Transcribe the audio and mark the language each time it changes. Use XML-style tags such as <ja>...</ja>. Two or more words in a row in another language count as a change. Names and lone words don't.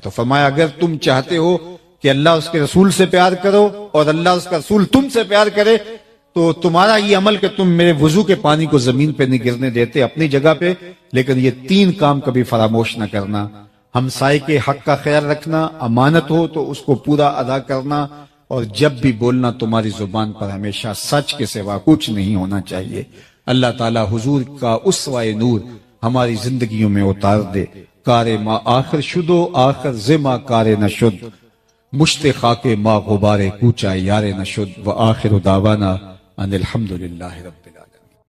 <ur>تو فرمایا اگر تم چاہتے ہو کہ اللہ اس کے رسول سے پیار کرو اور اللہ اس کا رسول تم سے پیار کرے تو تمہارا یہ عمل کہ تم میرے وضو کے پانی کو زمین پہ نہیں گرنے دیتے اپنی جگہ پہ، لیکن یہ تین کام کبھی فراموش نہ کرنا، ہمسائے کے حق کا خیال رکھنا، امانت ہو تو اس کو پورا ادا کرنا، اور جب بھی بولنا تمہاری زبان پر ہمیشہ سچ کے سوا کچھ نہیں ہونا چاہیے۔ اللہ تعالی حضور کا اسوہ نور ہماری زندگیوں میں اتار دے۔</ur> <fa>کار ما آخر شدو آخر زما کار نشد، مشت خاک ما غبار کوچا یار نشد،</fa> <ar>و آخر دعوانا ان الحمدللہ رب العالمین۔</ar>